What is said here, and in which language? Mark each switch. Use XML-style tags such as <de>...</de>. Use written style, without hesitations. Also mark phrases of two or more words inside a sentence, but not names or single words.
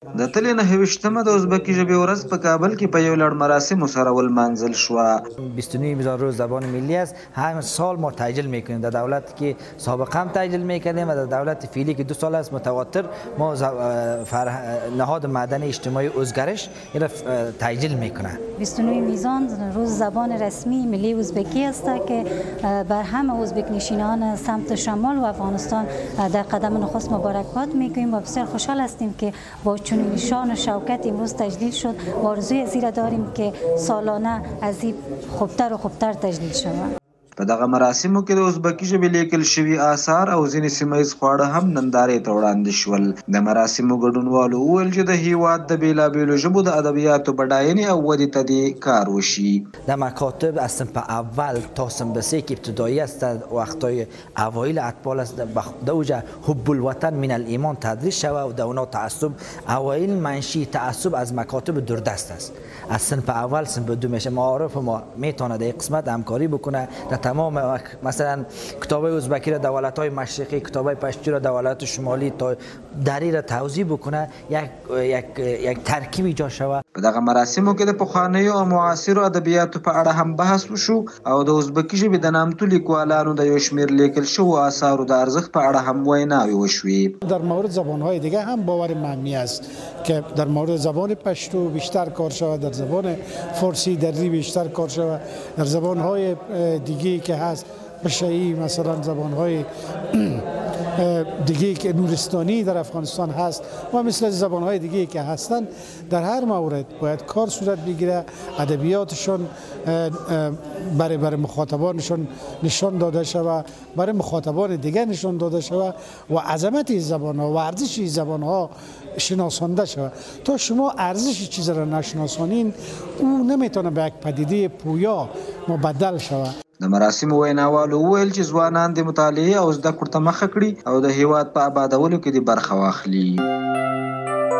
<ps>د تلې 29مه د ازبکي ژبې ورځ په کابل کې په یو لړ مراسمو سره ولمانځل شوه.</ps> <fa>29 روز زبان ملی است. هر سال ما تسجیل میکنیم. در دولتی که سابقا هم تسجیل میکردیم و در دولت فعلی که 2 سال است متواتر ما نهاد مدنی اجتماعی ازگرش این را تسجیل میکنه. 29 میزان روز زبان رسمی ملی ازبکی است که بر همه ازبک نشینان سمت شمال و افغانستان در قدم نخست مبارکباد میکنیم و بسیار خوشحال هستیم که با چنین شان و شوکت امروز تجلیل شد و آرزوی زیرا داریم که سالانه از این خوبتر و خوبتر تجلیل شود.</fa> <ps>په دغه مراسمو کې د ازبکي ژبې لیکل شوي آثار او ځینې سیمهییز خواړه هم نندارې ته وړاندې شول. د مراسمو ګډونوالو وویل چې د هیواد د بېلابېلو ژبو د ادبیاتو بډاینې او ودې ته دې کار وشي.</ps> <fa>در مکاتب از صنف اول تا صنف 3 که ابتدایی است در وقتهای اوایل اطفال است در اوجه</fa> <ar>حب الوطن من الایمان</ar> <fa>تدریس شود و در اونا تعصب اوایل منشی تعصب از مکاتب دوردست است. از صنف اول صنف 2 میشه معارف ما میتونه در قسمت همکاری بکنه در تمام مثلا کتابای ازبکی را دولت‌های مشرقی، کتابای پشتو را دولت شمالی تا دری را توضیح بکنه یک ترکیب ایجاد شود.</fa> <ps>په دغه مراسمو کې د پخوانیو او معاصرو ادبیاتو په اړه هم بحث وشو او د ازبکي ژبې د نامتو لیکوالانو د یو شمېر لیکل شوو آثارو د ارزښت په اړه هم ویناوې وشوې.</ps> <fa>در مورد زبان‌های دیگه هم باور معنی است که در مورد زبان پشتو بیشتر کار شود، در زبان فارسی دری بیشتر کار شود، در زبان‌های دیگه که هست بشایی مثلا زبان‌های دیگه که نورستانی در افغانستان هست و مثل زبان‌های دیگه که هستند در هر مورد باید کار صورت بگیره، ادبیاتشون برای مخاطبانشون نشان داده شود، برای مخاطبان دیگه نشان داده شود و عظمت این زبان‌ها و ارزش این زبان‌ها شناسانده شود. تا شما ارزش چیز را نشناسانین او نمیتونه به یک پدیده پویا مبدل شود.</fa> <ps>د مراسمو ویناوالو وویل چې ځوانان د مطالعې او زده کړو ته مخه کړي او د هیواد په آبادولو کې دې برخه واخلي.</ps>